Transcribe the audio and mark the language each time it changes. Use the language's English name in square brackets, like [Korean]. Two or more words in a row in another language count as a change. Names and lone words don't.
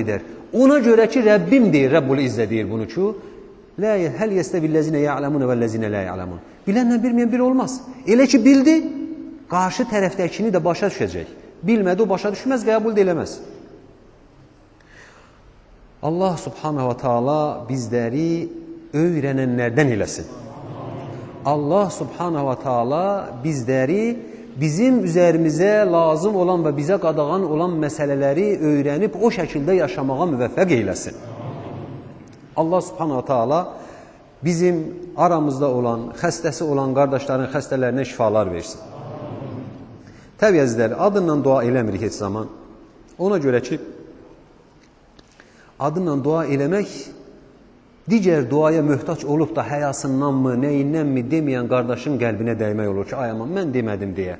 [Azerbaijani] Ona görə ki, Rəbbim deyir, [Arabic] ربّ العزّة [Azerbaijani] deyir bunu ki, [Arabic] هل يستوي الذين يعلمون والذين لا يعلمون. [Azerbaijani] Bilənlə bilməyən bir olmaz. Elə ki bildi, qarşı tərəfdəkini də başa düşəcək. Bilmədi, o başa düşməz, qəbul da eləməz. [Arabic] الله سبحانه وتعالى [Azerbaijani] bizləri öyrənənlərdən eləsin. [Arabic] الله سبحانه وتعالى [Azerbaijani] bizləri bizim üzərimizə lazım olan və bizə qadağan olan məsələləri öyrənib o şəkildə yaşamağa müvəffəq eyləsin. [Arabic] الله سبحانه وتعالى [Azerbaijani] bizim aramızda olan, xəstəsi olan qardaşların xəstələrinə şifalar versin. Təbii əzizlər, adınla dua eləmirik heç zaman. Ona görə ki, adınla dua eləmək digər duaya möhtaç olub da həyasındanmı, nəyindənmi deməyən qardaşın qəlbinə dəymək olur ki, ay aman, mən demədim deyə.